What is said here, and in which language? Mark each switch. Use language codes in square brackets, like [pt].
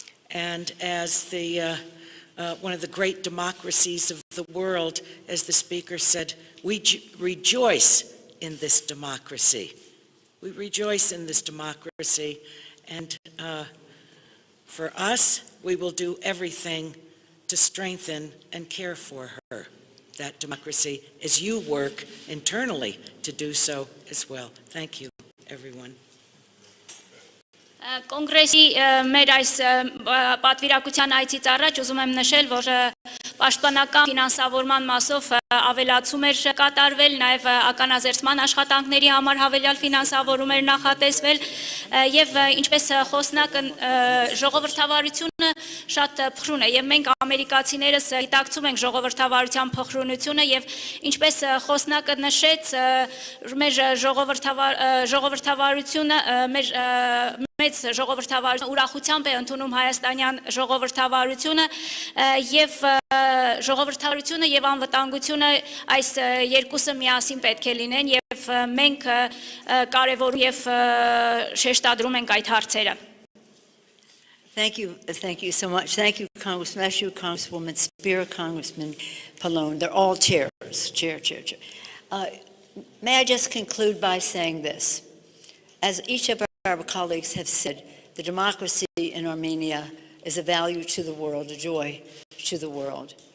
[en] And as one of the great democracies of the world, as the speaker said, we rejoice in this democracy. We rejoice in this democracy, and For us, we will do everything to strengthen and care for her, that democracy, as you work internally to do so as well. Thank you, everyone. [hy] Կոնգրեսի մեր այս պատվիրակության այցից առաջ ուզում եմ նշել, որ պաշտպանական ֆինանսավորման մասով ավելացում էր կատարվել, նաև ականազերծման աշխատանքների համար հավելյալ ֆինանսավորում էր նախատեսվել եւ ինչպես խոսնակը ժողովրդավարությունը շատ փխրուն է եւ մենք ամերիկացիներս գիտակցում ենք ժողովրդավարության փխրունությունը եւ ինչպես խոսնակը նշեց մեր ժողովրդավարությունը մեր մեծ ժողովրդավարություն ուրախությամբ է ընդունում հայաստանյան ժողովրդավարությունը եւ ժողովրդավարությունը եւ անվտանգությունը այս երկուսը միասին պետք է լինեն եւ մենք կարեւորում եւ շեշտադրում ենք այդ հարցերը. [en] Thank you so much. Thank you, Congressman Meshew, Congresswoman Spear, Congressman Pallone. They're all chairs. Chair. May I just conclude by saying this? As each of our colleagues have said, the democracy in Armenia is a value to the world, a joy to the world.